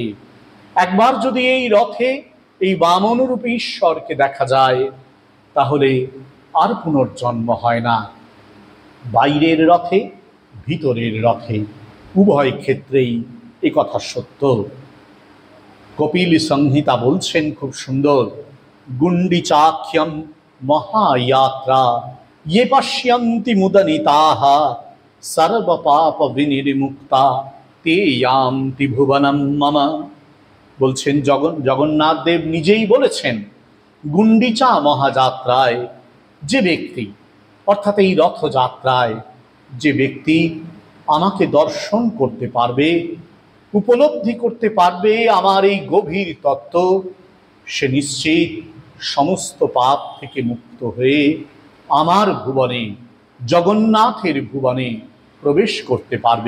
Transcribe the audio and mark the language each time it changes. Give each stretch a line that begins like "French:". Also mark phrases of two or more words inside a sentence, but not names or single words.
Bangla: একবার যদি এই রথে এই বামন রূপে ঈশ্বরকে দেখা যায়, তাহলে আর পুনর্জন্ম হয় না। বাইরের রথে, ভিতরের রথে, উভয় ক্ষেত্রেই এ কথা সত্য। কপিল সংহিতা বলছেন খুব সুন্দর,
Sanskrit: গুণ্ডিচাখ্যম মহায়াত্রা ये पश्यन्ति मुदनिताः सर्वपाप विनिर्मुक्ता ते यान्ति भुवनम मम।
Bangla: বলছেন জগন্নাথ দেব নিজেই বলেছেন, গুণ্ডিচা মহাযাত্রায় যে ব্যক্তি, অর্থাৎ এই রথযাত্রায় যে ব্যক্তি আমাকে দর্শন করতে পারবে, উপলব্ধি করতে পারবে আমার এই গভীর তত্ত্ব, সে নিশ্চিত সমস্ত পাপ থেকে মুক্ত হয়ে আমার ভুবনে, জগন্নাথের ভুবনে প্রবেশ করতে পারবে।